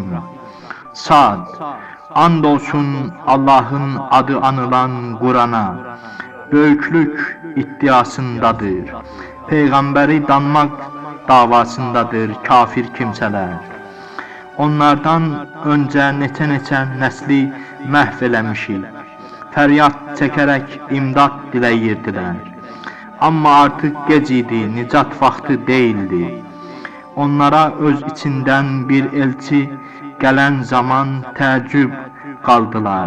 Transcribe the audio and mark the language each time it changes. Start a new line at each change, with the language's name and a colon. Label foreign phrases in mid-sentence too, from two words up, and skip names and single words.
Turkish: Sad. Andolsun Allah'ın adı anılan Kur'an'a. Büyüklük iddiasındadır. Peygamberi danmak davasındadır kafir kimseler.
Azerbaijani: Onlardan önce neçə nəsli məhv eləmişik. Fəryad çəkərək imdad diləyirdilər. Amma artıq gec idi, nicat vaxtı değildi. Onlara öz içindən bir elçi gələn zaman təəccüb qaldılar.